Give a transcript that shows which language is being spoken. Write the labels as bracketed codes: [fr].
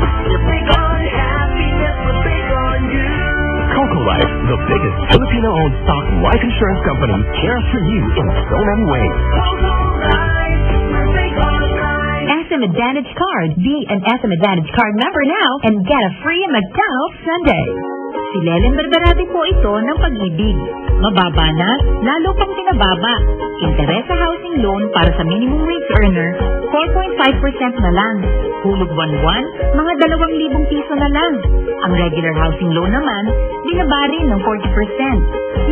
[en] We're big on happiness, we're big on you. Coco Life, the biggest Filipino-owned stock life insurance company, cares for you in so many ways. Go, go, life, we're big on life. SM Advantage Card. Be an SM Advantage Card member now and get a free McDonald's sundae. [tl] Si Lelen Barbarate po ito ng Pag-ibig. Mababa na, lalo pang pinababa. Interes sa housing loan para sa minimum wage earner, 4.5% na lang. Hulog buwan-buwan, mga 2,000 piso na lang. Ang regular housing loan naman, binaba rin ng 40%.